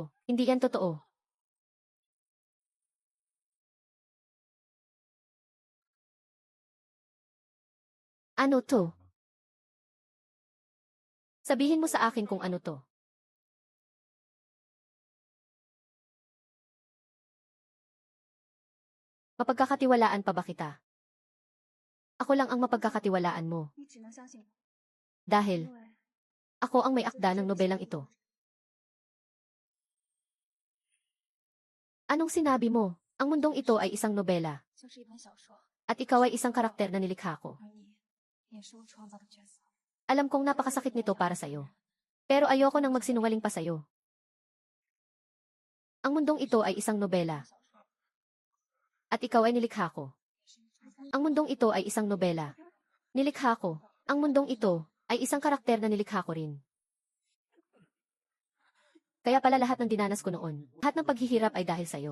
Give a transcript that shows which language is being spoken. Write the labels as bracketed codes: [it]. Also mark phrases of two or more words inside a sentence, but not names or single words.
[tl] Hindi yan totoo. Ano to? Sabihin mo sa akin kung ano to. Mapagkakatiwalaan pa ba kita? Ako lang ang mapagkakatiwalaan mo. [zh] 你只能相信我， [tl] Dahil [zh] 因为 [tl] ako ang may akda ng nobelang ito. Anong sinabi mo? Ang mundong ito ay isang nobela. [zh] 就是一本小说， [tl] At ikaw ay isang karakter na nilikha ko. [zh] 而你也是我创造的角色。 [tl] Alam kong napakasakit nito para sa'yo. Pero ayoko nang magsinungaling pa sa'yo. Ang mundong ito ay isang nobela. At ikaw ay nilikha ko. Ang mundong ito ay isang nobela. Nilikha ko. Ang mundong ito ay isang karakter na nilikha ko rin. Kaya pala lahat ng dinanas ko noon, lahat ng paghihirap ay dahil sa'yo.